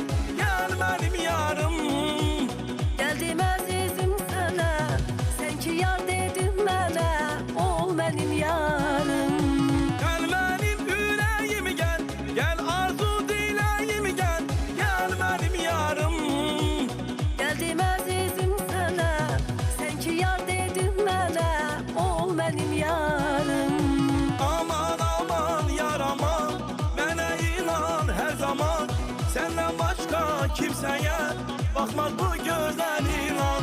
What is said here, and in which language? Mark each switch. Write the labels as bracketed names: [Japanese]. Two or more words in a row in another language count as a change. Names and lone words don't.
[Turkish] Gel benim yarım. [Azerbaijani] Gəldim əzizim sənə, sən ki yar dedin mənə, ol mənim yarım. [Turkish] Gel benim yüreğime gel, gel arzu dileyime gel. Gel benim yarım. [Azerbaijani] Gəldim əzizim sənə, sən ki yar dedin mənə, ol mənim yarım. Aman aman yar aman, mənə inan hər zaman. Səndən başqa kimsəyə baxmaz bu gözlər inan.